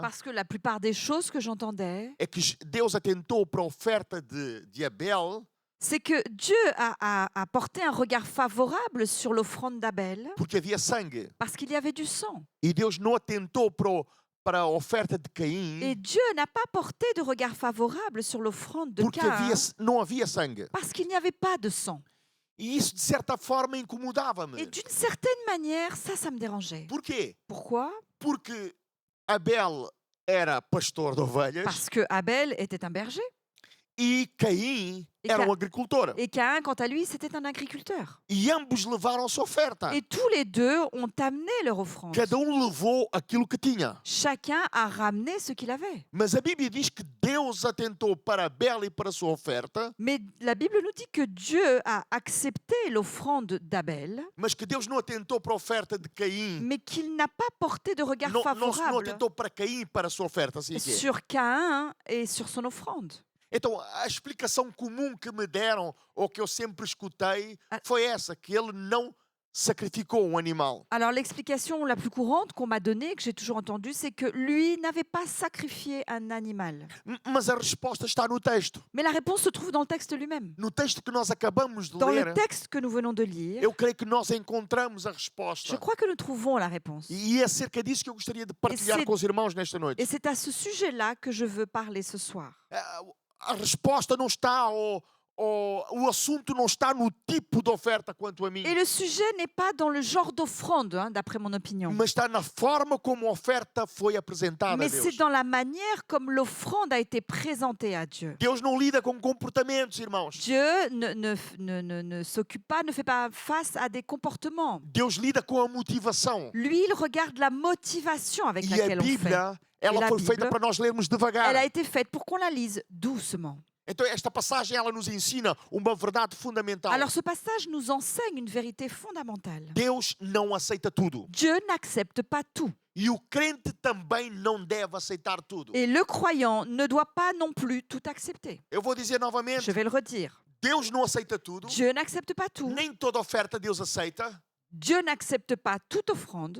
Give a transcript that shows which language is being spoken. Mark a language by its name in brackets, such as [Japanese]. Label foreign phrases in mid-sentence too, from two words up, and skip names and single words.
[French] Parce que la plupart des choses que j'entendais, [Portuguese] é que Deus atentou para a oferta de Abel [French] c'est que Dieu a porté un regard favorable sur l'offrande d'Abel [Portuguese] porque havia sangue. [French] parce qu'il y avait du sang. [Portuguese] E Deus não atentou para a oferta de [French] Et [Portuguese] Caim [French] Dieu n'a pas porté de regard favorable sur l'offrande de [Portuguese] porque [French] Caïn [Portuguese] não havia sangue. [French] parce qu'il n'y avait pas de sang. [Portuguese] E isso, de certa forma, incomodava-me. [French] Et d'une certaine manière, ça me dérangeait. [Portuguese] Porquê? [French] Pourquoi? [Portuguese] Porque Abel era pastor de ovelhas [French] Parce que Abel était un berger [Portuguese] e Caim E era Ca- agricultor. [French] et Caïn, quant à lui, c'était un agriculteur. [Portuguese] E ambos levaram sua oferta. [French] Et tous les deux ont amené leur offrande. [Portuguese] Cada levou aquilo que tinha. [French] Chacun a ramené ce qu'il avait. [Portuguese] Mas a Bíblia diz que Deus atentou para Abel e para a sua oferta, [French] Mais la Bible nous dit que Dieu a accepté l'offrande d'Abel, [Portuguese] mas que Deus não atentou para a oferta de Caim. [French] mais qu'il n'a pas porté de regard [Portuguese] Não [French] favorable [Portuguese] atentou para Caim e para a sua oferta. Assim é que é. [French] sur Caïn et sur son offrande. [Portuguese] Então, a explicação comum que me deram, ou que eu sempre escutei, Ah. foi essa, que ele não sacrificou um animal. [French] Alors l'explication la plus courante qu'on m'a donnée, que j'ai toujours entendue, c'est que lui n'avait pas sacrifié un animal. [Portuguese] Mas a resposta está no texto. [French] Mais la réponse se trouve dans le texte lui-même. [Portuguese] No texto que nós acabamos de [French] Dans [Portuguese] ler, [French] le texte que nous venons de lire, [Portuguese] eu creio que nós encontramos a resposta. [French] je crois que nous trouvons la réponse. [Portuguese] E é acerca disso que eu gostaria de partilhar [French] c'est- [Portuguese] com os irmãos nesta noite. [French] Et c'est à ce sujet-là que je veux parler ce soir. [Portuguese] A resposta não está, o assunto não está no tipo de oferta quanto a mim, [French] Et le sujet n'est pas dans le genre d'offrande, d'après mon opinion, [Portuguese] mas está na forma como a oferta foi apresentada a [French] mais [Portuguese] Deus. [French] c'est dans la manière comme l'offrande a été présentée à Dieu. [Portuguese] Deus não lida com comportamentos, irmãos. [French] Dieu ne s'occupe pas, ne fait pas face à des comportements. [Portuguese] Deus lida com a motivação. [French] Lui, il regarde la motivation avec [Portuguese] E a [French] laquelle on fait. [Portuguese] Bíblia, ela a foi Bíblia, feita para nós lermos devagar. [French] Elle a été faite pour qu'on la lise doucement. [Portuguese] Então esta passagem ela nos ensina uma verdade fundamental. [French] Alors ce passage nous enseigne une vérité fondamentale. [Portuguese] Deus não aceita tudo. [French] Dieu n'accepte pas tout. [Portuguese] E o crente também não deve aceitar tudo. [French] Et le croyant ne doit pas non plus tout accepter. [Portuguese] Eu vou dizer novamente, [French] Je vais le redire. [Portuguese] Deus não aceita tudo. [French] Dieu n'accepte pas tout. [Portuguese] Nem toda oferta Deus aceita. [French] Dieu n'accepte pas toute offrande.